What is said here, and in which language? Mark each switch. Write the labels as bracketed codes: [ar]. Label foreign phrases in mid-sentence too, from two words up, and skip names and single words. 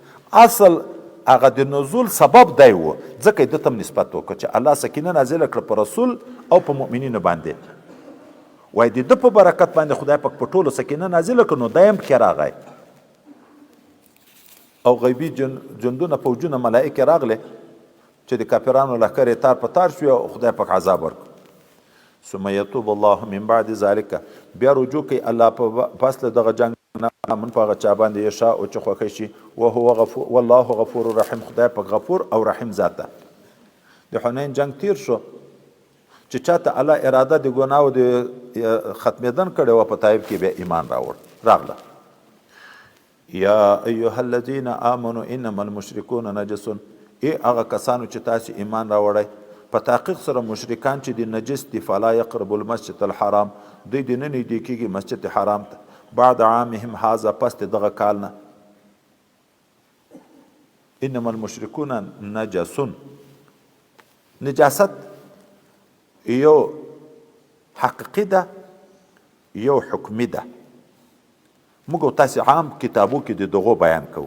[ps] اصل هغه د نزول سبب دی و، ځکه یې ده ته نسبت وکړه چې الله سکینه نازله کړه په رسول او په مؤمنینو باندې. وایي د ده په برکت باندې خدای پاک په ټولو سکینه نازله کړه، نو دی هم پکې راغی. او غیبي جندونه فوجونه ملائکې راغلې چې د کافرانو لښکر یې تار په تار شوي او خدای پاک عذاب ورکړ. [ar] ثم یتوب الله من بعد ذلک، [ps] بیا رجوع کوي الله پس له دغه جنګ نه من په هغه چا باندې یشاء او چې خوښه شي، [ar] وهو غفور والله غفور رحیم، [ps] خدای پاک غفور او رحیم ذات ده. د حنین جنګ تیر شو چې چاته الله اراده د ګناو د ختمېدن کړی وه، په طایف کې بیا ایمان راغله. [ar] یا ایها الذین آمنوا انما المشرکون نجس، [ps] ای هغه کسانو چې تاسو ایمان راوړی، په تحقیق سره مشرکان چې د نجس دي، [ar] فلا یقربوا المسجد الحرام، [ps] دوی د نه نږدې کېږي مسجد حرام ته، [ar] بعد عامهم هذا، [ps] پس د دغه کال نه. [ar] انما المشرکون نجس، [ps] نجاست یو حقیقي ده یو حکمي ده. موږ تاسو عام کتابو کې د دغو بیان کوو.